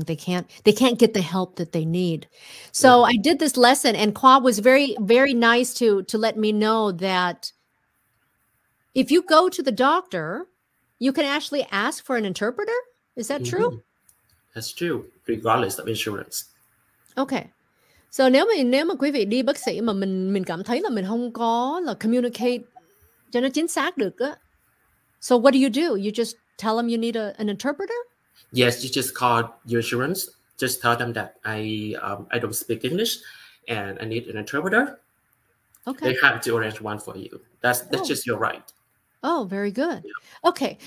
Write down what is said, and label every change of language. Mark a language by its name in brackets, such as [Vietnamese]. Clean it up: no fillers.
[English] They can't get the help that they need. So I did this lesson, and Kwa was very, very nice to let me know that if you go to the doctor, you can actually ask for an interpreter. Is that true? That's true, regardless of insurance. Okay. [Vietnamese] So nếu mà quý vị đi bác sĩ mà mình cảm thấy là mình không có là communicate cho nó chính xác được á. [English] So what do? You just tell them you need an interpreter? Yes, you just call your insurance. Just tell them that I don't speak English and I need an interpreter. Okay. They have to arrange one for you. That's just your right. Oh, very good. Okay.